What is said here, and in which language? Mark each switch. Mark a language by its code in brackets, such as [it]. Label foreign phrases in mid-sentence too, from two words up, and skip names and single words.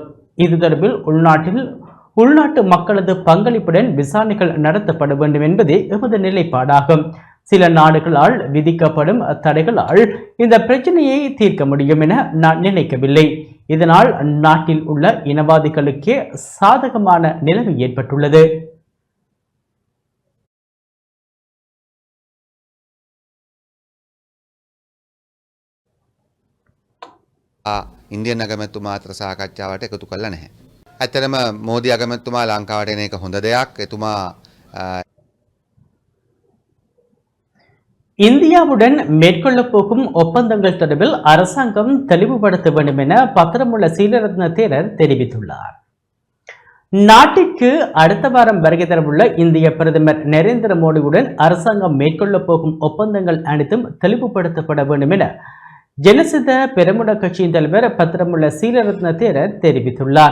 [ta] இது தொடர்பில் உள்நாட்டு மக்களது பங்களிப்புடன் விசாரணைகள் நடத்தப்பட வேண்டும் என்பதே எமது நிலைப்பாடாகும். சில நாடுகளால் விதிக்கப்படும் தடைகளால் இந்த பிரச்சனையை தீர்க்க முடியும் என நான் நினைக்கவில்லை. இதனால் நாட்டில் உள்ள இனவாதிகளுக்கே சாதகமான நிலைமை ஏற்பட்டுள்ளது. [si] ඉන්දියන් අගමැතිතුමා අතර සාකච්ඡාවට එකතු කළා නැහැ. ඇත්තටම මෝදි අගමැතිතුමා ලංකාවට එන එක හොඳ දෙයක්. එතුමා [ta] இந்தியாவுடன் மேற்கொள்ள போகும் ஒப்பந்தங்கள் தொடர்பில் அரசாங்கம் தெளிவுபடுத்த வேண்டும் என பத்திரமுள்ள சீலரத்ன தேரர் தெரிவித்துள்ளார். நாட்டிற்கு அடுத்த வாரம் வருகை தரவுள்ள இந்திய பிரதமர் நரேந்திர மோடியுடன் அரசாங்கம் மேற்கொள்ள போகும் ஒப்பந்தங்கள் அனைத்தும் தெளிவுபடுத்தப்பட வேண்டும் என ஜனசித பெரமுன கட்சியின் தலைவர் பத்திரமுள்ள சீலரத்ன தேரர் தெரிவித்துள்ளார்.